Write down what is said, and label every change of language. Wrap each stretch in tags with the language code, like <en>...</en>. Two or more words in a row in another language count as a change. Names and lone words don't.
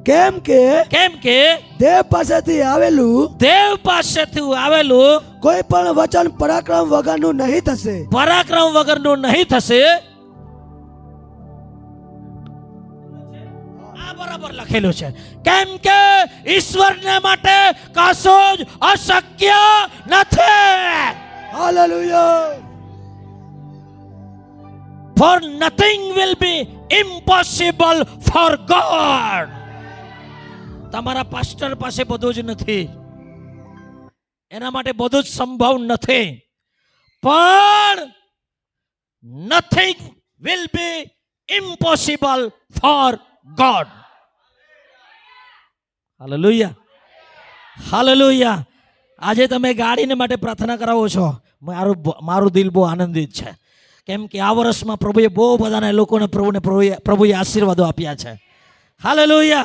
<gu>કેમ કે દેવ પાસેથી આવેલું કોઈ પણ વચન પરાક્રમ વગરનું નહીં થશે. આ બરાબર લખેલું છે. કેમ કે ઈશ્વરને માટે કશું જ અશક્ય નથી. હાલેલુયા.</gu> <en>For nothing will be impossible for God.</en> <gu>તમારા પાસ્ટર પાસે બધું જ નથી, એના માટે બધું જ સંભવ નથી, પણ</gu> <en>nothing will be impossible for God.</en> <gu>હાલેલુયા, હાલેલુયા. આજે તમે ગાડીને માટે પ્રાર્થના કરાવો છો, મારું દિલ બહુ આનંદિત છે. કેમ કે આ વર્ષમાં પ્રભુએ બહુ બધાને લોકોને પ્રભુએ આશીર્વાદો આપ્યા છે. હાલેલુયા.</gu>